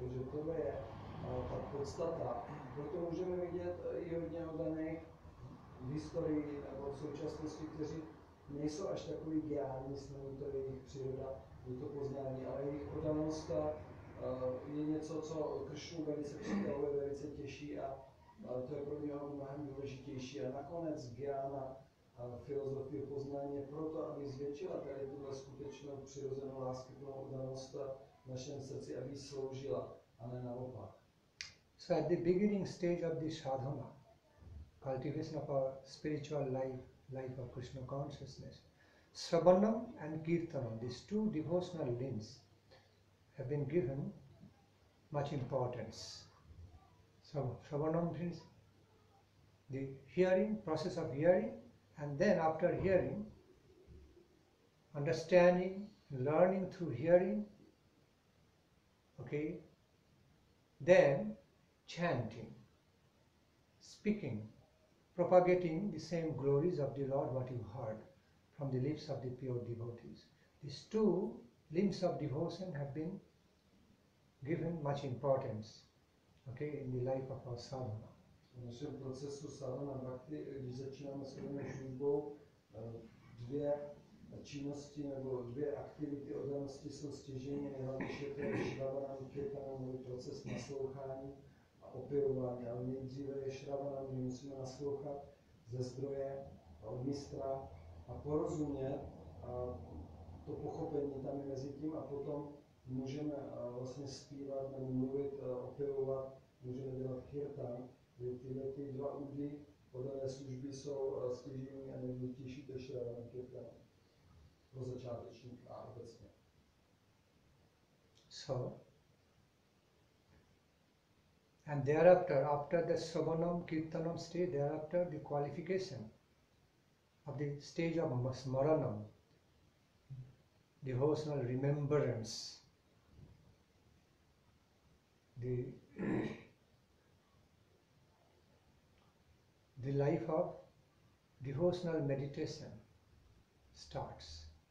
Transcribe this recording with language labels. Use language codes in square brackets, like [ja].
[cs] Takže tohle je ta podstata. Proto můžeme vidět i hodně oddaných v historii nebo v současnosti, kteří nejsou až takový gjáni, není to jejich příroda, je to poznání, ale jejich oddanost je něco, co Kršnu velice připravuje, velice těší a to je pro něho mnohem důležitější. A nakonec gjána, filozofie poznání je proto, aby zvětšila tady tuhle skutečnou přirozenou láskyplnou oddanost v našem srdci, aby jí sloužila, a ne naopak. [en] So at the beginning stage of the sadhana, cultivation of our spiritual life of Krishna consciousness, shravanam and kírtanam, these two devotional limbs, have been given much importance. So shravanam means the hearing, process of hearing, and then after hearing, understanding, learning through hearing, okay, then chanting, speaking, propagating the same glories of the Lord what you heard from the lips of the pure devotees. These two limbs of devotion have been given much importance, okay, in the life of our sadhana. [cs] V našem procesu sadhana bhakti, když začínáme s službou, dvě činnosti nebo dvě aktivity oddanosti jsou stěžejní, nejhlavnější je to šravanam, kírtanam, proces naslouchání a opěvování, ale nejdříve je šravanam, kdy musíme naslouchat ze zdroje od mistra a porozumět to pochopení tam je mezi tím a potom můžeme vlastně zpívat nebo mluvit, opěvovat, můžeme dělat kírtan, kdy tyhle ty dva údy oddané služby jsou stěžejní a nejdůležitější to je šravanam, kírtanam pro začátečník a obecně. [en] So, and thereafter, after the shravanam, kirtanam stage, thereafter the qualification of the stage of smaranam, devotional remembrance, the life of devotional meditation, starts.